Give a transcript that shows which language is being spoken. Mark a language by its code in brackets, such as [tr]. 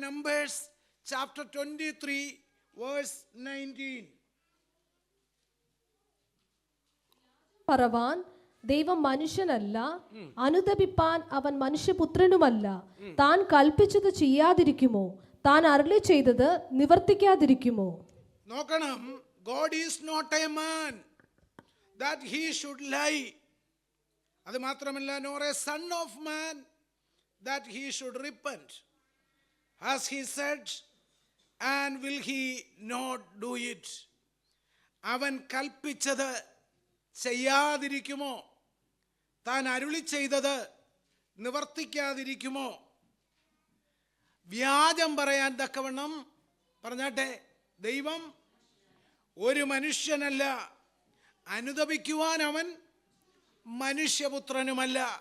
[ml] Numbers chapter 23 verse 19. പറവാൻ ദൈവം മനുഷ്യനല്ല, അനുതപിപ്പാൻ അവൻ മനുഷ്യപുത്രനുമല്ല. താൻ കൽപ്പിച്ചത് ചെയ്യാതിരിക്കുമോ? താൻ അരുളി ചെയ്തത് നിവർത്തിക്കാതിരിക്കുമോ? നോക്കണം. [en] God is not a man that he should lie. [ml] അത് മാത്രമല്ല, [en] nor a son of man that he should repent. As he said, and will he not do it? [ml] അവൻ കൽപ്പിച്ചത് ചെയ്യാതിരിക്കുമോ? താൻ അരുളി ചെയ്തത് നിവർത്തിക്കാതിരിക്കുമോ? വ്യാജം പറയാൻ തക്കവണ്ണം പറഞ്ഞാട്ടെ, ദൈവം ഒരു മനുഷ്യനല്ല, അനുതപിക്കുവാൻ അവൻ മനുഷ്യപുത്രനുമല്ല.